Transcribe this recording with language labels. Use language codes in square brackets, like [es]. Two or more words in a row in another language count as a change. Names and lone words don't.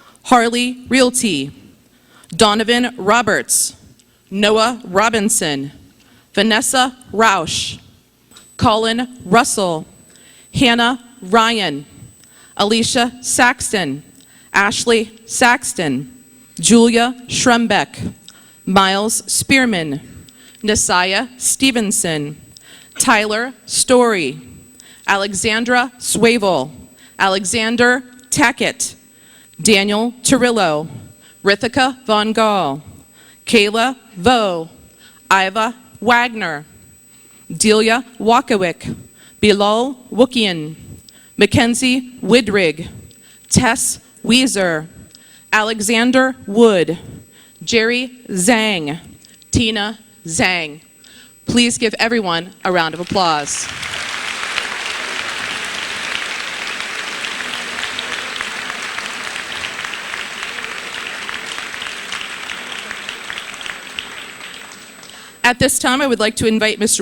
[en] Harley Realty, Donovan Roberts, Noah Robinson, Vanessa Roush, Colin Russell, Hannah Ryan, Alicia Saxton, Ashley Saxton, Julia Schrembeck, Miles Spearman, Nasiah Stevenson, Tyler Story, Alexandra Swavel, Alexander Tackett, Daniel Torillo, Rithika Von Gall, Kayla Vo, Iva Wagner, Delia Wakawick, Bilal Wookian, Mackenzie Widrig, Tess Weezer, Alexander Wood, Jerry Zhang, Tina Zhang. Please give everyone a round of applause. At this time, I would like to invite Mr.